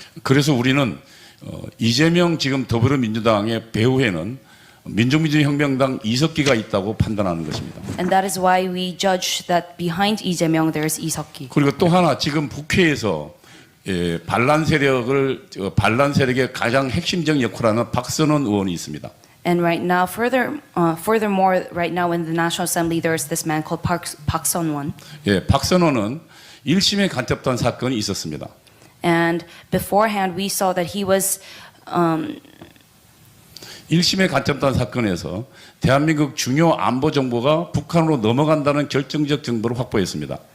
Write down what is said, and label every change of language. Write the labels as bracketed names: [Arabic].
[Korean] 그래서 우리는 이재명 지금 더불어민주당의 배후에는 민족민주혁명당 이석기가 있다고 판단하는 것입니다. [English] And that is why we judge that behind Lee Jae-myung there is Lee Seok-gi. [Korean] 그리고 또 하나 지금 국회에서 반란 세력의 가장 핵심적 역할을 하는 박선원 의원이 있습니다. [English] And right now, furthermore, right now in the National Assembly, there is this man called Park Sun-won. [Korean] 예, 박선원은 1심의 간첩단 사건이 있었습니다. [English] And beforehand, we saw that he was [Korean] 1심의 간첩단 사건에서 대한민국 중요 안보 정보가 북한으로 넘어간다는 결정적 정보를 확보했습니다.